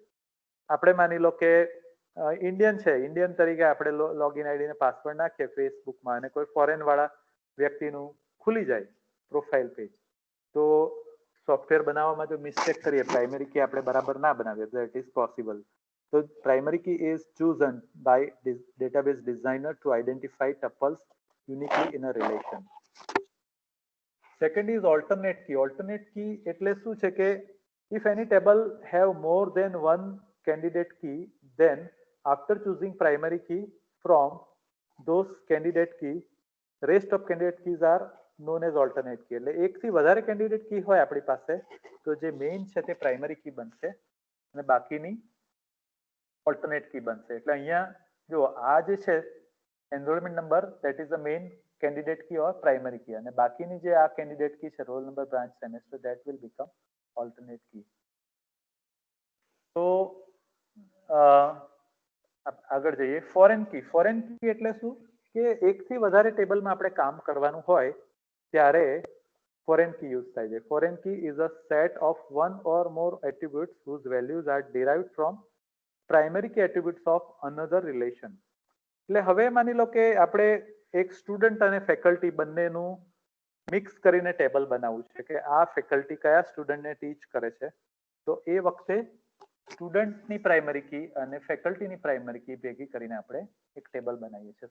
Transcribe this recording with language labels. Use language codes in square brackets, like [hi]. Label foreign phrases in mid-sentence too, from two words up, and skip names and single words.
[gu] આપણે માની લો કે ઇન્ડિયન છે, ઇન્ડિયન તરીકે આપણે [en] login ID [gu] ને પાસવર્ડ નાખીએ ફેસબુકમાં અને કોઈ ફોરેન વાળા વ્યક્તિનું ખુલી જાય [en] profile page, [gu] તો સોફ્ટવેર બનાવવામાં જો મિસ્ટેક કરીએ, [en] primary key [gu] આપણે બરાબર ના બનાવીએ તો [en] it is possible. So primary key is chosen by database designer to identify tuples uniquely in a relation. Second is alternate key. Alternate key [gu] એટલે શું છે કે [en] if any table have more than one candidate key, then after choosing primary key from those candidate key, rest of candidate keys are known as alternate key. [gu] એટલે એકથી વધારે [en] candidate key [gu] હોય આપણી પાસે તો જે મેઇન છે તે [en] primary key [gu] બનશે અને બાકીની [en] alternate key [gu] બનશે. એટલે અહીંયા જો આ જે છે [en] enrollment number that is the main candidate key or primary key, [gu] અને બાકીની જે આ [en] candidate key છે roll number, branch, semester that will become alternate key. [gu] તો આગળ જઈએ. [en] foreign key. foreign key [gu] એટલે શું કે એકથી વધારે ટેબલમાં આપણે કામ કરવાનું હોય ત્યારે [en] foreign key use [gu] થાય છે. [en] Foreign key is a set of one or more attributes whose values are derived from primary key attributes of another relation. [gu] એટલે હવે માની લો કે આપણે એક સ્ટુડન્ટ અને ફેકલ્ટી બંનેનું મિક્સ કરીને ટેબલ બનાવવું છે કે આ ફેકલ્ટી કયા સ્ટુડન્ટને ટીચ કરે છે, તો એ વખતે સ્ટુડન્ટની [en] primary key [gu] અને ફેકલ્ટીની [en] primary key [gu] ભેગી કરીને આપણે એક ટેબલ બનાવીએ છીએ.